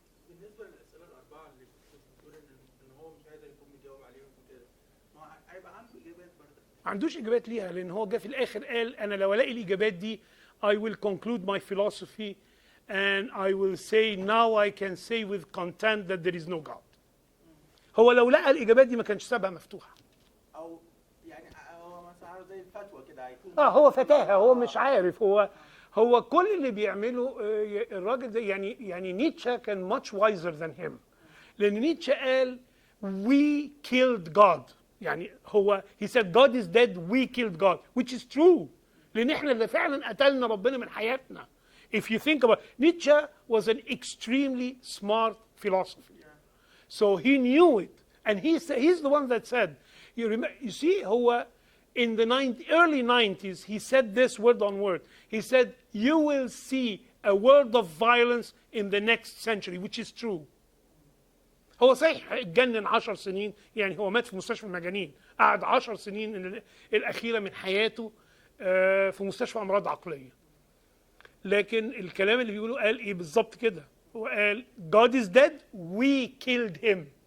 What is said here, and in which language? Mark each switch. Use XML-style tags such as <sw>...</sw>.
<ar>بالنسبه للاسئله الاربعه اللي كنت بتقول ان هو مش قادر يكون بيجاوب عليهم وكده، ما هيبقى عنده اجابات برضه. ما عندوش اجابات ليها، لان هو جه في الاخر قال انا لو الاقي الاجابات دي</ar> <en>I will conclude my philosophy and I will say now I can say with content that there is no God.</en> <ar>هو لو لقى الاجابات دي ما كانش سابها مفتوحه. او يعني هو مثلا زي الفتوى كده هيكون هو فتاهه، هو مش عارف. هو كل اللي بيعمله الراجل ده، يعني نيتشه كان</ar> <en>much wiser than him.</en> <ar>لان نيتشه قال</ar> <en>we killed God.</en> <ar>يعني هو</ar> <en>he said God is dead, we killed God, which is true.</en> <ar>لان احنا اللي فعلا قتلنا ربنا من حياتنا.</ar> <en>If you think about Nietzsche was an extremely smart philosopher. So he knew it, and he's the one that said, you see, هو in the early 90s, he said this word on word. He said, you will see a world of violence in the next century, which is true.</en> <ar>هو صحيح اتجنن 10 سنين، يعني هو مات في مستشفى المجانين، قعد 10 سنين الأخيرة من حياته في مستشفى أمراض عقلية. لكن الكلام اللي بيقوله قال إيه بالظبط كده؟ هو قال</ar> <en>God is dead, we killed him.</en>